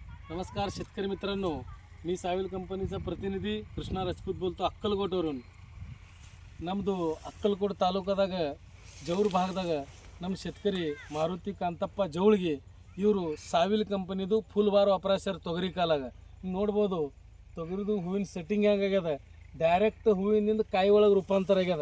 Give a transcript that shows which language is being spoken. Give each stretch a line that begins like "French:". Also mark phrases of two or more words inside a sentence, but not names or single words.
Marathi: नमस्कार शेतकरी मित्रांनो, मी साविल कंपनीचा प्रतिनिधी कृष्णा राजपूत बोलतो अक्कलकोटवरून.
Kannada: ನಮ್ಮದು ಅಕ್ಕಲಕೋಟ ತಾಲೂಕದಾಗ ಜೌರ್ ಭಾಗದಾಗ ನಮ್ಮ ಶೇತಕರಿ ಮಾರುತಿ ಕಾಂತಪ್ಪ ಜೌಳಿಗೆ ಇವರು ಸಾವಿಲ್ ಕಂಪನಿದು
English: full bar operation
Kannada: ತೊಗರಿ ಕಾಲಾಗ ನೋಡ್ಬೋದು. ತೊಗರಿದು ಹೂವಿನ ಸೆಟ್ಟಿಂಗ್ ಹೆಂಗಾಗ್ಯದ, ಡೈರೆಕ್ಟ್ ಹೂವಿನಿಂದ ಕಾಯಿ ಒಳಗೆ ರೂಪಾಂತರ ಆಗ್ಯದ.